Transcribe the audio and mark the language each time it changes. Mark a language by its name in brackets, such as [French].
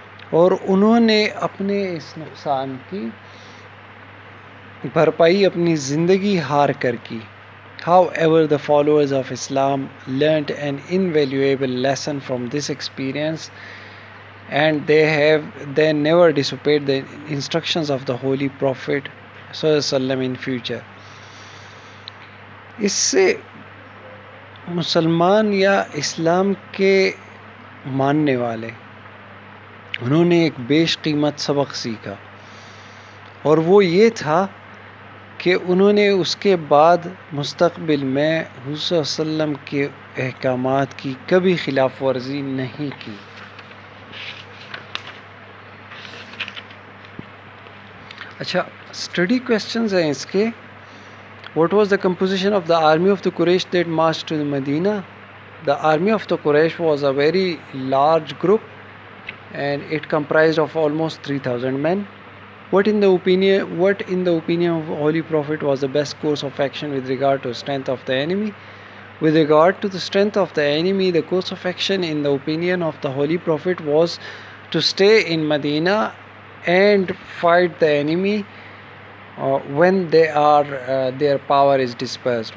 [Urdu] اور انہوں نے اپنے اس نقصان کی بھرپائی اپنی زندگی ہار کر کی. [English] However, the followers of Islam learnt an invaluable lesson from this experience, and they never disobeyed the instructions of the Holy Prophet ﷺ in future. [Urdu] اس سے مسلمان یا اسلام کے ماننے والے انہوں نے ایک بیش قیمت سبق سیکھا، اور وہ یہ تھا کہ انہوں نے اس کے بعد مستقبل میں حضور صلی اللہ علیہ وسلم کے احکامات کی کبھی خلاف ورزی نہیں کی۔ اچھا، اسٹڈی کویشچنز ہیں اس کے۔ [English] What was the composition of the army of the Quraysh that marched to Medina? The army of the Quraysh was a very large group, and it comprised of almost 3,000 men. What in the opinion of Holy Prophet was the best course of action with regard to strength of the enemy? With regard to the strength of the enemy, the course of action in the opinion of the Holy Prophet was to stay in Medina and fight the enemy when their power is dispersed.